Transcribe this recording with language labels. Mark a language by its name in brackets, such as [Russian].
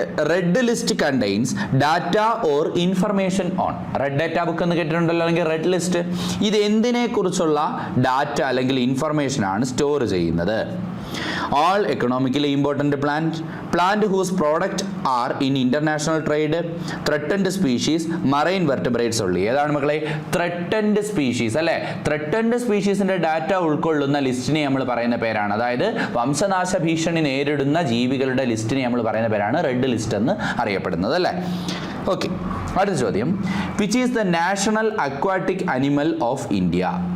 [English] Red list contains data or information on. [Malayalam] Red data book എന്ന് കേട്ടിട്ടുണ്ടല്ലോ, അല്ലെങ്കിൽ red list. ഇത് എന്തിനെ കുറിച്ചുള്ള ഡാറ്റ അല്ലെങ്കിൽ ഇൻഫർമേഷൻ ആണ് സ്റ്റോർ ചെയ്യുന്നത്? [English] all economically important plant whose product are in international trade, threatened species, marine vertebrates only. [Malayalam] ഏതാണ് മക്കളെ? [English] threatened species [Malayalam] അല്ലേ? threatened speciesന്റെ ഡാറ്റ ഉൾക്കൊള്ളുന്ന ലിസ്റ്റിനെ നമ്മൾ പറയുന്ന പേരാണ്, അതായത് വംശനാശ ഭീഷണി നേരിടുന്ന ജീവികളുടെ ലിസ്റ്റിനെ നമ്മൾ പറയുന്ന പേരാണ് റെഡ് ലിസ്റ്റ് എന്ന് അറിയപ്പെടുന്നത് അല്ലേ? ഓക്കെ, അടുത്ത ചോദ്യം. [English] Which is the national aquatic animal of India?